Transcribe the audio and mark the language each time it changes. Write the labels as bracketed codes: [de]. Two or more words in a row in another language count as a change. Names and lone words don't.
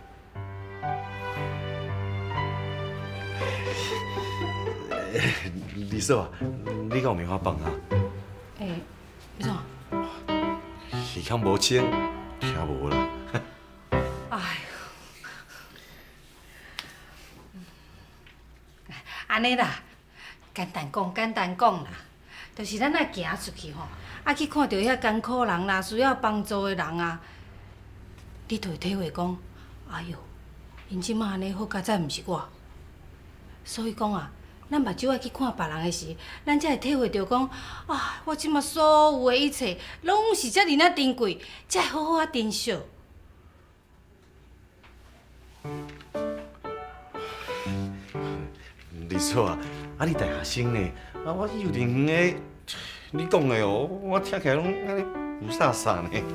[nan] 二嫂啊，你敢有棉花棒啊？你怎？耳孔无清，听无啦。哎呦，安尼啦，简单讲啦。就是咱爱行出去吼，去看到遐艰苦人啦，需要帮助的人啊，你就会体会讲，哎哟，因即马安尼好，甲再毋是我。所以讲啊，咱目睭爱去看别人的时，咱才会体会到讲，我即马所有的一切，拢是遮尔啊珍贵，才会好好啊珍惜。二嫂啊，你大学生呢？我幼稚园的，你讲的哦，我听起来拢安尼不飒飒呢。